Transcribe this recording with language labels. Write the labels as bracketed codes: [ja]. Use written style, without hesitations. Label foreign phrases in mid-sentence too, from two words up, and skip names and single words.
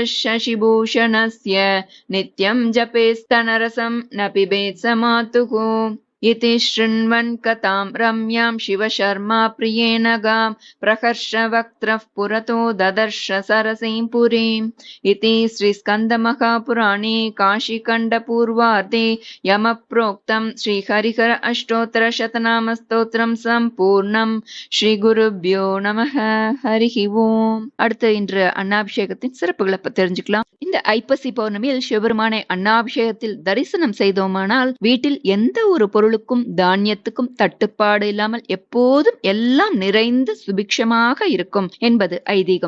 [sa] शशिभूषणस्य नित्यं जपेस्तनरसं न पिबेत् स मातुः इति शृण्वन् कथां रम्यां शिवशर्मा प्रियेण गां प्रहर्षवक्त्रः पुरतो ददर्श सरसीं पुरीम् इति श्रीस्कन्दमहापुराणे काशीखण्डपूर्वार्धे यमप्रोक्तं श्रीहरिहर अष्टोत्तरशतनामस्तोत्रं सम्पूर्णं श्रीगुरुभ्यो नमः. हरिः ॐ. [ta] அடுத்து இன்று அன்னாபிஷேகத்தின் சிறப்புகளை தெரிஞ்சுக்கலாம். இந்த ஐப்பசி பௌர்ணமியில் சிவபெருமானை அன்னாபிஷேகத்தில் தரிசனம் செய்தோமானால் வீட்டில் எந்த ஒரு பொருளுக்கும் தானியத்துக்கும் தட்டுப்பாடு இல்லாமல் எப்போதும் எல்லாம் நிறைந்து சுபிக்ஷமாக இருக்கும் என்பது ஐதீகம்.